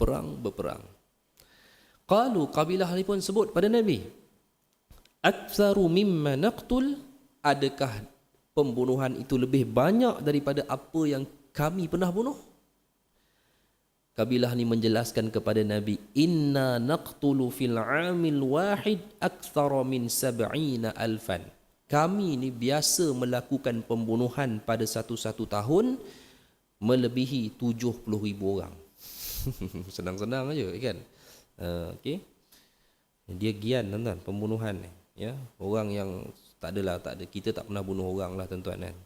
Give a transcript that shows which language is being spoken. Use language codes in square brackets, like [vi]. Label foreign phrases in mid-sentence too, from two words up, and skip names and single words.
[ms] Qalu, kabilah ni pun sebut pada Nabi, [ar] aktsaru mimma naqtul, [ms] adakah pembunuhan itu lebih banyak daripada apa yang kami pernah bunuh? Kabilah ni menjelaskan kepada Nabi, [ar] inna naqtulu fil amil wahid aktsara min 70,000. [ms] Kami ni biasa melakukan pembunuhan pada satu tahun melebihi 70,000 orang. Senang-senang aja kan. Okey. Dia gian tuan-tuan, pembunuhan ni, ya. Orang yang tak ada, kita tak pernah bunuh orang lah tuan-tuan kan.